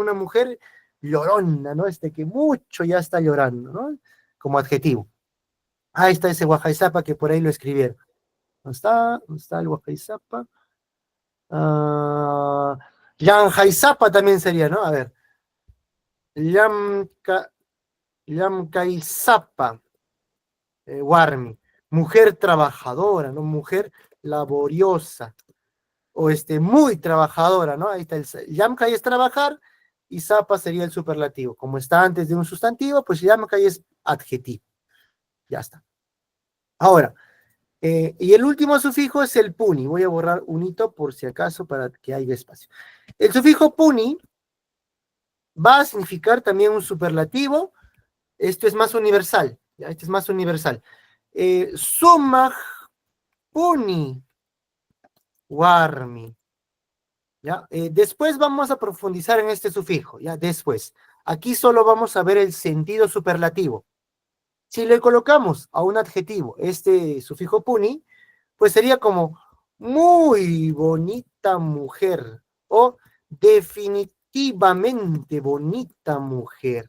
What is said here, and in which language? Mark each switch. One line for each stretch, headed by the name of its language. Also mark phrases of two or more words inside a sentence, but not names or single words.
Spanish: Una mujer llorona, ¿no? Que mucho ya está llorando, ¿no? Como adjetivo. Ahí está ese
Quechua: wahai zapa
Spanish: que por ahí lo escribieron. ¿Dónde está el
Quechua: wahai zapa? Yanjai zapa
Spanish: también sería, ¿no? A ver.
Quechua: Yamkai zapa warmi.
Spanish: Mujer trabajadora, ¿no? Mujer laboriosa. O muy trabajadora, ¿no? Ahí está el yamkai es trabajar y zapa sería el superlativo. Como está antes de un sustantivo, pues yamkai es adjetivo. Ya está. Ahora, y el último sufijo es el puni. Voy a borrar un hito por si acaso para que haya espacio. El sufijo puni va a significar también un superlativo. Esto es más universal. ¿Ya? Este es más universal.
Quechua: Sumaj puni warmi.
Spanish: ¿Ya? Después vamos a profundizar en este sufijo. ¿Ya? Después. Aquí solo vamos a ver el sentido superlativo. Si le colocamos a un adjetivo este sufijo puni, pues sería como muy bonita mujer o definitivamente bonita mujer.